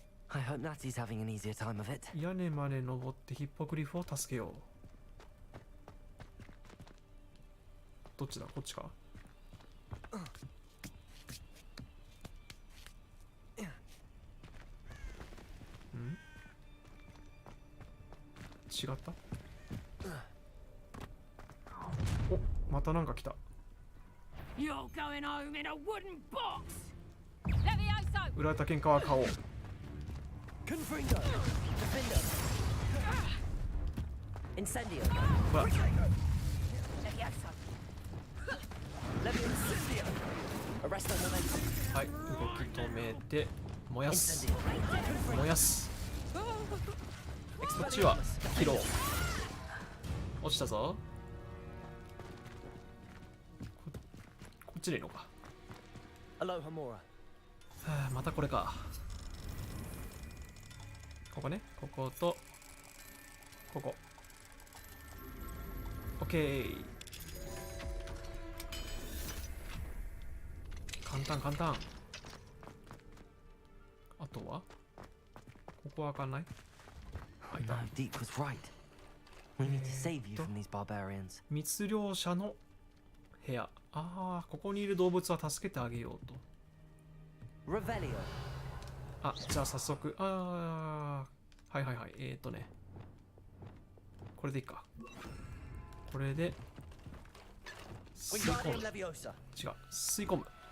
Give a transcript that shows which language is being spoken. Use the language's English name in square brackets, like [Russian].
[English] I hope Natty's having an easier time of it. [Japanese] 屋根まで登ってヒッポグリフを助けよう。どっちだ？こっちか。違った？お、またなんか来た。 [English] You're going home in a wooden box. Levioso. [Japanese] 売られた喧嘩は買おう。 [English] Confringo. Defender. Incendio. [Japanese] ほら。 [English] Levioso. Levioso. Arresto momentum. [Japanese] はい、動き止めて燃やす。燃やす。こっちはキロ。落ちたぞ。こっちでいいのか。 [English] Aloha Mora. [Japanese] たこれか。ここね。ここと、ここ。オッケー。簡単簡単。あとはここは開かない？ [English] No, Deek was right. We need to save you from these barbarians. [Japanese] 密猟者の部屋。ああ、ここにいる動物は助けてあげようと。 [English] Revelio. [Japanese] あ、じゃあ早速。はいはいはい。これでいいか。これで吸い込む。違う、吸い込む。